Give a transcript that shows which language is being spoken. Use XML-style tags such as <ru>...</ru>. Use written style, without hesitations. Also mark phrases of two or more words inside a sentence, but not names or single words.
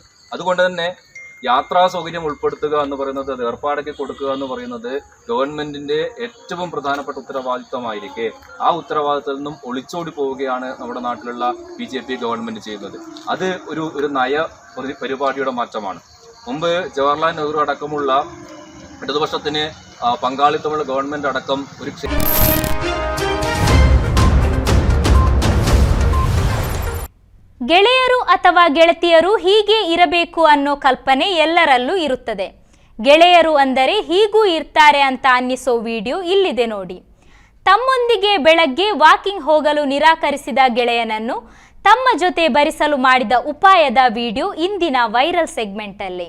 <ml>അതുകൊണ്ട് തന്നെ യാത്രാ സൗകര്യം ഉൾപ്പെടുത്തുക എന്ന് പറയുന്നത്, അത് ഏർപ്പാടാക്കി കൊടുക്കുക എന്ന് പറയുന്നത് ഗവൺമെന്റിന്റെ ഏറ്റവും പ്രധാനപ്പെട്ട ഉത്തരവാദിത്തമായിരിക്കെ ആ ഉത്തരവാദിത്തത്തിൽ നിന്നും ഒളിച്ചോടി പോവുകയാണ് നമ്മുടെ നാട്ടിലുള്ള BJP ഗവൺമെന്റ് ചെയ്യുന്നത്. അത് ഒരു നയ പരിപാടിയുടെ മാറ്റമാണ്. മുമ്പ് ജവഹർലാൽ നെഹ്റു അടക്കമുള്ള ഇടതുപക്ഷത്തിന് പങ്കാളിത്തമുള്ള ഗവൺമെന്റ് അടക്കം ഒരു</ml> <kn>ಗೆಳೆಯರು ಅಥವಾ ಗೆಳತಿಯರು ಹೀಗೆ ಇರಬೇಕು ಅನ್ನೋ ಕಲ್ಪನೆ ಎಲ್ಲರಲ್ಲೂ ಇರುತ್ತದೆ. ಗೆಳೆಯರು ಅಂದರೆ ಹೀಗೂ ಇರ್ತಾರೆ ಅಂತ ಅನ್ನಿಸೋ ವಿಡಿಯೋ ಇಲ್ಲಿದೆ ನೋಡಿ. ತಮ್ಮೊಂದಿಗೆ ಬೆಳಗ್ಗೆ ವಾಕಿಂಗ್ ಹೋಗಲು ನಿರಾಕರಿಸಿದ ಗೆಳೆಯನನ್ನು ತಮ್ಮ ಜೊತೆ ಭರಿಸಲು ಮಾಡಿದ ಉಪಾಯದ ವಿಡಿಯೋ ಇಂದಿನ ವೈರಲ್ ಸೆಗ್ಮೆಂಟಲ್ಲಿ.</kn>